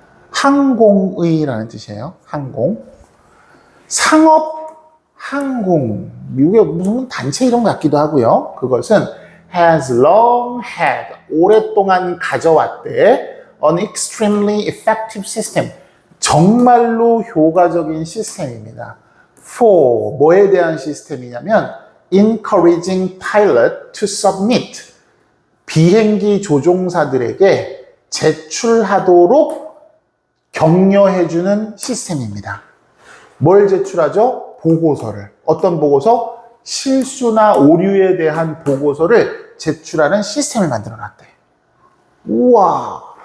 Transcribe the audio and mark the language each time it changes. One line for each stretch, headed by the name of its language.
Korean: 항공의라는 뜻이에요. 항공. 상업 항공. 미국의 무슨 단체 이런 것 같기도 하고요. 그것은
English: has long had,
Korean: 오랫동안 가져왔대.
English: an extremely effective system.
Korean: 정말로 효과적인 시스템입니다.
English: for,
Korean: 뭐에 대한 시스템이냐면
English: encouraging pilot to submit.
Korean: 비행기 조종사들에게 제출하도록 격려해주는 시스템입니다. 뭘 제출하죠? 보고서를. 어떤 보고서? 실수나 오류에 대한 보고서를 제출하는 시스템을 만들어 놨대. 우와.